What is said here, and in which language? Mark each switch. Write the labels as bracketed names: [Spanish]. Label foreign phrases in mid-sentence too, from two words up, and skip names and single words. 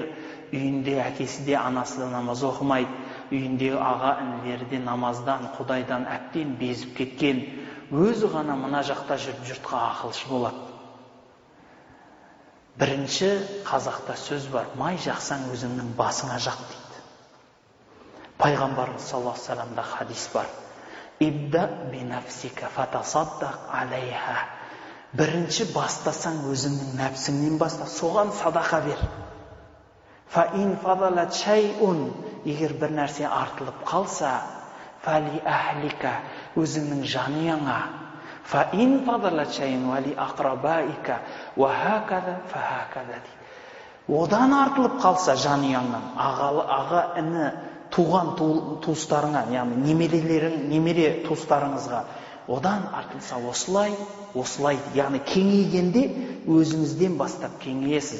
[Kazakh] Үйінде әкесі де, анасы да намаз оқымайды. Үйіндегі аға інілері де намаздан, Құдайдан әбден безіп кеткен. Өзі ғана мына жақта жүріп жұртқа ақылшы болады. Бірінші қазақта сөз бар, май жақсаң өзіңнің басыңа жақ дейді. Пайғамбарымыз [Arabic] صلى الله عليه وسلم [Kazakh] хадис бар. [Arabic] ابدأ بنفسك فتصدق عليها. [Kazakh] Бірінші бастасаң өзіңнің нәпсіңнен баста, соған садақа бер. [Arabic] فإن فضل شيء, [Kazakh] егер бір нәрсе артылып қалса, [Arabic] فلأهلك, [Kazakh] өзіңнің жанұяңа. [Arabic] فإن فضل شيء فلأقربائك وهكذا فهكذا. [Kazakh] Одан артылып қалса жанұяңнан, аға іні, туған туыстарыңа, яғни немере туыстарыңызға, одан артылса осылай, яғни кеңейгенде өзіңізден бастап кеңейесіз.